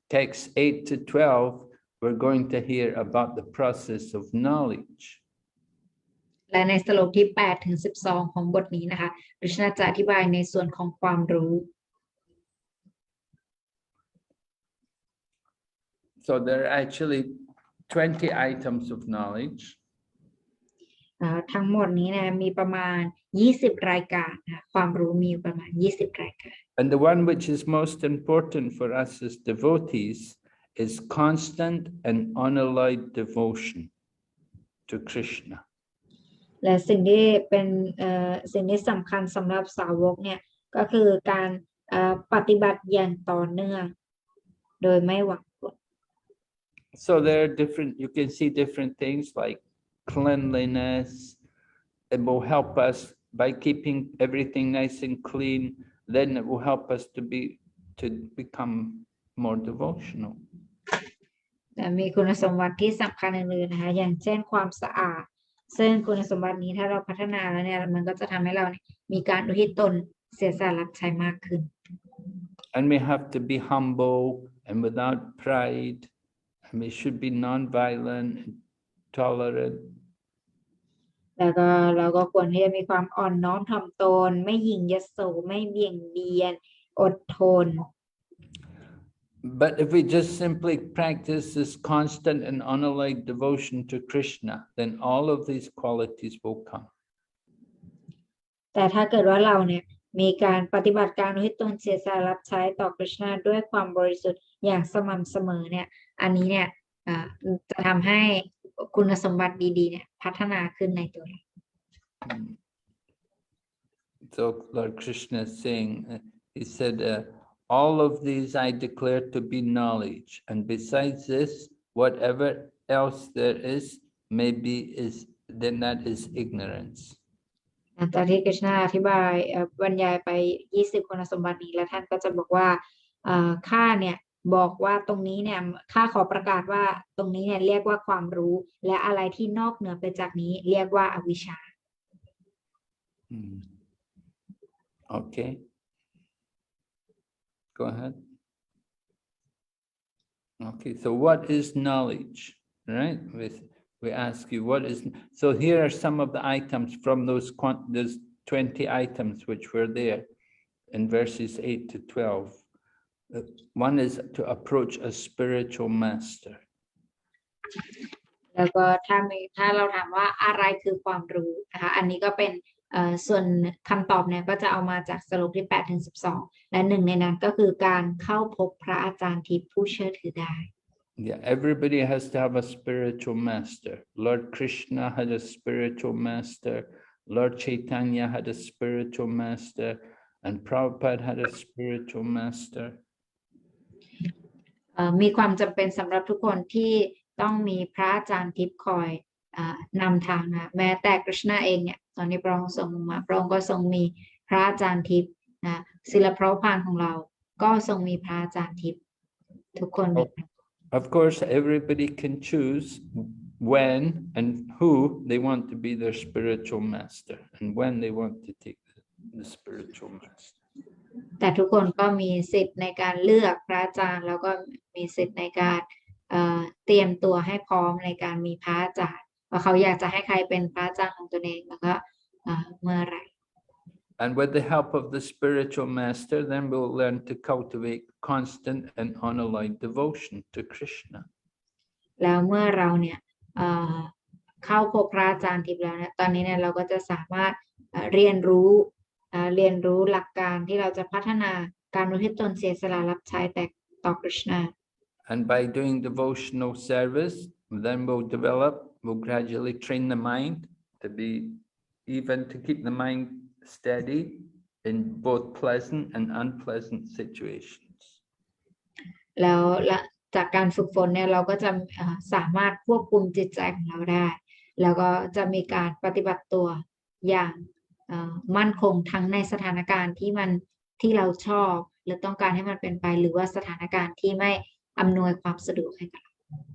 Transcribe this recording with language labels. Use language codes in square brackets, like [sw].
[en] Texts 8 to 12, we're going to hear about the process of knowledge. [th] และในสโลกที่8ถึง12ของบทนี้นะคะคริชนาจะอธิบายในส่วนของความรู้ [en] So there are actually 20 items of knowledge. [th] ทั้งหมดนี้นะมีประมาณ20รายการนะความรู้มีประมาณ20รายการ [en] And the one which is most important for us as devotees is constant and unalloyed devotion to Krishna. [th] และสิ่งที่เป็นสิ่งที่สำคัญสำหรับสาวกเนี่ยก็คือการปฏิบัติอย่างต่อเนื่องโดยไม่หวังผล [en] So there are different, you can see different things like cleanliness. It will help us by keeping everything nice and clean. Then it will help us to become more devotional. [th] แต่มีคุณสมบัติที่สำคัญอื่นๆนะคะอย่างเช่นความสะอาดซึ่งคุณสมบัตินี้ถ้าเราพัฒนาแล้วเนี่ยมันก็จะทำให้เราเนี่ยมีการอุทิศตนเสียสละรับใช้มากขึ้น [en] And we have to be humble and without pride. And we should be non-violent and tolerant. [th] แล้วก็เราก็ควรที่จะมีความอ่อนน้อมถ่อมตนไม่หยิ่งยโสไม่เบี่ยงเบียนอดทน [en] But if we just simply practice this constant and unalloyed devotion to Krishna, then all of these qualities will come. [th] แต่ถ้าเกิดว่าเราเนี่ยมีการปฏิบัติการอุทิศตนเสียสละรับใช้ต่อคริชนาด้วยความบริสุทธิ์อย่างสม่ำเสมอเนี่ยอันนี้เนี่ยจะทำให้คุณสมบัติดีๆเนี่ยพัฒนาขึ้นในตัวเรา [en] So Lord Krishna is saying, he said, all of these I declare to be knowledge, and besides this, whatever else there is, maybe then that is ignorance. [th] ตอนที่คริชนาอธิบายบรรยายไป20คุณสมบัตินี้แล้วท่านก็จะบอกว่าข้าเนี่ยบอกว่าตรงนี้เนี่ยข้าขอประกาศว่าตรงนี้เนี่ยเรียกว่าความรู้และอะไรที่นอกเหนือไปจากนี้เรียกว่าอวิชชา [en] Okay. Go ahead. Okay, so what is knowledge, right? we ask you, what is, so here are some of the items from those 20 items which were there in verses 8 to 12. One is to approach a spiritual master. [th] แล้วก็ถ้าเราถามว่าอะไรคือความรู้นะคะอันนี้ก็เป็นส่วนคำตอบเนี่ยก็จะเอามาจากสรุปที่8ถึง12และหนึ่งในนั้นก็คือการเข้าพบพระอาจารย์ทิพย์ผู้เชื่อถือได้ [en] Yeah, everybody has to have a spiritual master. Lord Krishna had a spiritual master. Lord Chaitanya had a spiritual master. And Prabhupada had a spiritual master. [th] มีความจำเป็นสำหรับทุกคนที่ต้องมีพระอาจารย์ทิพย์คอยนำทางนะแม้แต่กฤษณะเองเนี่ยตอนนี้พระองค์ทรงมาพระองค์ก็ทรงมีพระอาจารย์ทิพย์นะศิลปะพานของเราก็ทรงมีพระอาจารย์ทิพย์ทุกคน [en] Of course, everybody can choose when and who they want to be their spiritual master and when they want to take the spiritual master. [th] แต่ทุกคนก็มีสิทธิ์ในการเลือกพระอาจารย์แล้วก็มีสิทธิ์ในการเตรียมตัวให้พร้อมในการมีพระอาจารย์ว่าเขาอยากจะให้ใครเป็นพระอาจารย์ของตัวเองแล้วก็เมื่อไหร่ [en] And with the help of the spiritual master, then we'll learn to cultivate constant and unalloyed devotion to Krishna. [th] แล้วเมื่อเราเนี่ยเข้าพบพระอาจารย์ทิพย์แล้วเนี่ยตอนนี้เนี่ยเราก็จะสามารถเรียนรู้หลักการที่เราจะพัฒนาการอุทิศตนเสียสละรับใช้แต่ต่อ Krishna. [en] And by doing devotional service, then we'll gradually train the mind to be even to keep the mind steady in both pleasant and unpleasant situations. [th] แล้วจากการฝึกฝนเนี่ยเราก็จะสามารถควบคุมจิตใจของเราได้แล้วก็จะมีการปฏิบัติตัวอย่างมั่นคงทั้งในสถานการณ์ที่เราชอบหรือต้องการให้มันเป็นไปหรือว่าสถานการณ์ที่ไม่อำนวยความสะดวกให้กับเรา